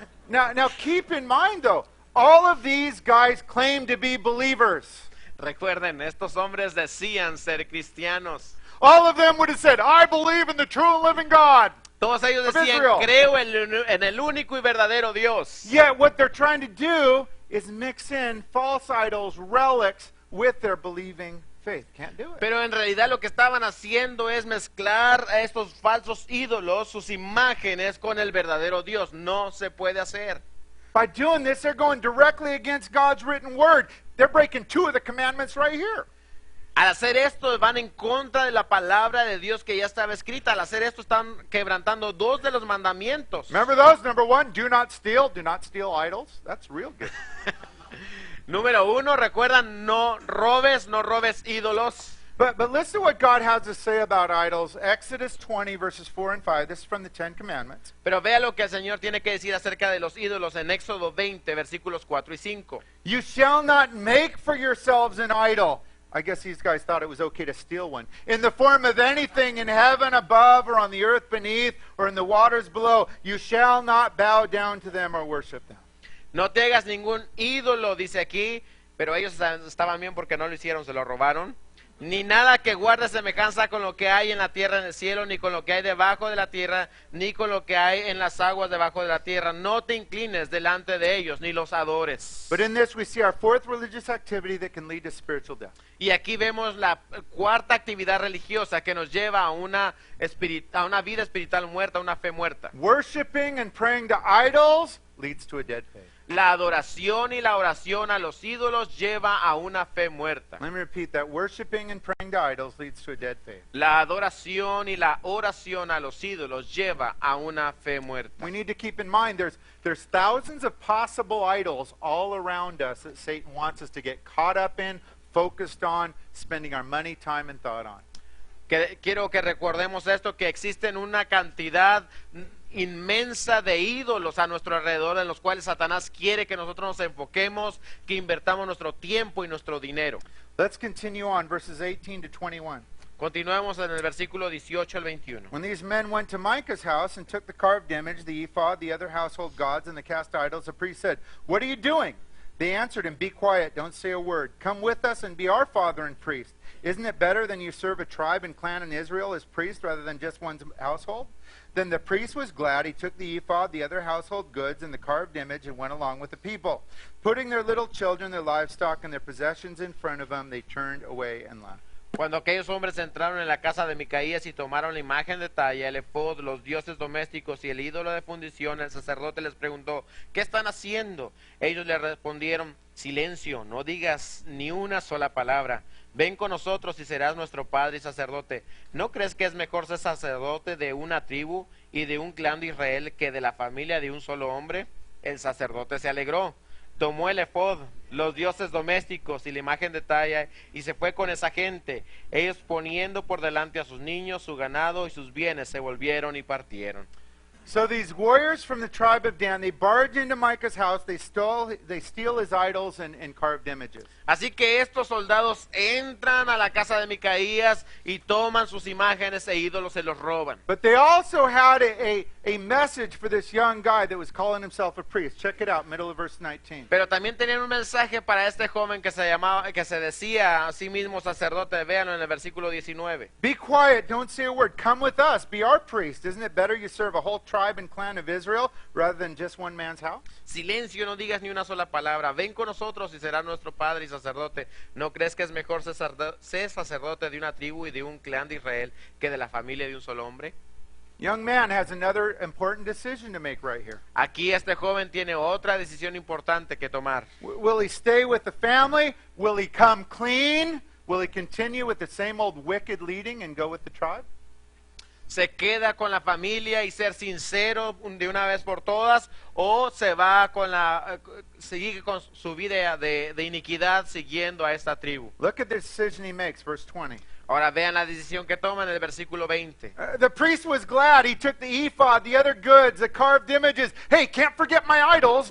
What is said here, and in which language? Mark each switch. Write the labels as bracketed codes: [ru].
[en] Now, keep in mind, though, all of these guys claim to be believers. [es] Recuerden, estos hombres decían ser cristianos. [en] All of them would have said, I believe in the true and living God. [es] Todos ellos [en] Of [es] decían, [en] Israel. [es] creo en el único y verdadero Dios. [en] Yet what they're trying to do is mix in false idols, relics, with their believing faith. Can't do it. [es] Pero en realidad lo que estaban haciendo es mezclar a estos falsos ídolos, sus imágenes, con el verdadero Dios. No se puede hacer. [en] By doing this, they're going directly against God's written word. They're breaking 2 of the commandments right here. [es] Al hacer esto van en contra de la palabra de Dios que ya estaba escrita. Al hacer esto están quebrantando 2 de los mandamientos. [en] Remember those? Number 1, do not steal. Do not steal idols. That's real good. [es] Número 1, recuerdan, no robes ídolos. [en] But listen to what God has to say about idols. Exodus 20, verses 4 and 5. This is from the 10 Commandments. [es] Pero vea lo que el Señor tiene que decir acerca de los ídolos en Éxodo 20, versículos 4 y 5. [en] You shall not make for yourselves an idol. I guess these guys thought it was okay to steal one. In the form of anything in heaven above or on the earth beneath or in the waters below. You shall not bow down to them or worship them. [es] No te hagas ningún ídolo, dice aquí, pero ellos estaban bien porque no lo hicieron, se lo robaron. Ni nada que guarde semejanza con lo que hay en la tierra, en el cielo, ni con lo que hay debajo de la tierra, ni con lo que hay en las aguas debajo de la tierra. No te inclines delante de ellos, ni los adores. [en] But in this we see our 4th religious activity that can lead to spiritual death. [es] Y aquí vemos la 4ª actividad religiosa que nos lleva a una vida espiritual muerta, a una fe muerta. [en] Worshipping and praying to idols leads to a dead faith. [es] La adoración y la oración a los ídolos lleva a una fe muerta. [en] Let me repeat that. Worshipping and praying to idols leads to a dead faith. [es] La adoración y la oración a los ídolos lleva a una fe muerta. [en] We need to keep in mind there's thousands of possible idols all around us that Satan wants us to get caught up in, focused on, spending our money, time, and thought on. [es] Quiero que recordemos esto, que existen una cantidad inmensa de ídolos a nuestro alrededor en los cuales Satanás quiere que nosotros nos enfoquemos, que invertamos nuestro tiempo y nuestro dinero. [en] Let's continue on, verses 18 to 21. [es] Continuemos en el versículo 18 al 21. [en] When these men went to Micah's house and took the carved image, the ephod, the other household gods, and the cast idols, the priest said, "What are you doing?" They answered him, "Be quiet, don't say a word. Come with us and be our father and priest. Isn't it better than you serve a tribe and clan in Israel as priest rather than just one's household?" Then the priest was glad. He took the ephod, the other household goods, and the carved image and went along with the people. Putting their little children, their livestock, and their possessions in front of them, they turned away and left. [es] Cuando aquellos hombres entraron en la casa de Micaías y tomaron la imagen de talla, el efod, los dioses domésticos y el ídolo de fundición, el sacerdote les preguntó, ¿qué están haciendo? Ellos le respondieron, silencio, no digas ni una sola palabra. Ven con nosotros y serás nuestro padre y sacerdote. ¿No crees que es mejor ser sacerdote de una tribu y de un clan de Israel que de la familia de un solo hombre? El sacerdote se alegró. Tomó el efod, los dioses domésticos y la imagen de talla y se fue con esa gente. Ellos poniendo por delante a sus niños, su ganado y sus bienes, se volvieron y partieron. [en] So these warriors from the tribe of Dan, they barge into Micah's house, they steal his idols and carved images. [es] Así que estos soldados entran a la casa de Micaías y toman sus imágenes e ídolos, se los roban. [en] But they also had a a message for this young guy that was calling himself a priest. Check it out, middle of verse 19. [es] Pero también tenían un mensaje para este joven que se decía a sí mismo sacerdote. Véanlo en el versículo 19. [en] Be quiet, don't say a word. Come with us, be our priest. Isn't it better you serve a whole tribe and clan of Israel rather than just one man's house? [es] Silencio, no digas ni una sola palabra. Ven con nosotros y será nuestro padre y sacerdote. ¿No crees que es mejor ser sacerdote de una tribu y de un clan de Israel que de la familia de un solo hombre? [en] Young man has another important decision to make right here. [es] Aquí este joven tiene otra decisión importante que tomar. [en] Will he stay with the family? Will he come clean? Will he continue with the same old wicked leading and go with the tribe? [es] ¿Se queda con la familia y ser sincero de una vez por todas? ¿O se va sigue con su vida de iniquidad siguiendo a esta tribu? [en] Look at the decision he makes, verse 20. [es] Ahora vean la decisión que toma en el versículo 20. [en] The priest was glad. He took the ephod, the other goods, the carved images. Hey, can't forget my idols.